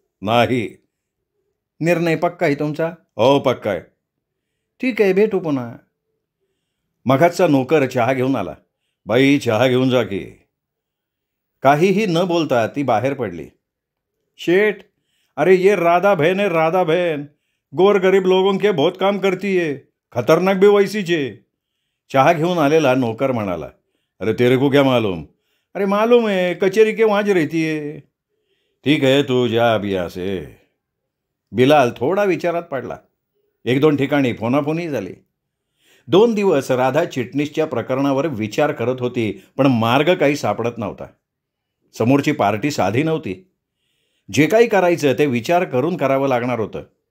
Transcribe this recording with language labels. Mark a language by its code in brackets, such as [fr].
[mr] नाही. निर्णय पक्का आहे तुमचा? हो, पक्का आहे. ठीक आहे, भेटू पुन्हा. मघाचा नोकर चहा घेऊन आला. बाई, चहा घेऊन जा की. काहीही न बोलता ती बाहेर पडली. [hi] शेठ, अरे ये राधा बहन है, राधा बहन. गोर गरीब लोगों के बहुत काम करती है. खतरनाक भी वैसीच है. [mr] चहा घेऊन आलेला नोकर म्हणाला, [hi] अरे तेरे को क्या मालूम? अरे मालूम है, कचेरी के वहाँ रहती है. ठीक है, तू जा अब यहाँ से. [mr] बिलाल थोडा विचारात पडला. 1-2 ठिकाणी फोनाफोनी झाली. 2 दिवस राधा चिटणीसच्या प्रकरणावर विचार करत होती, पण मार्ग काही सापडत नव्हता. समोरची पार्टी साधी नव्हती. जे काही करायचं ते विचार करून करावं लागणार होतं.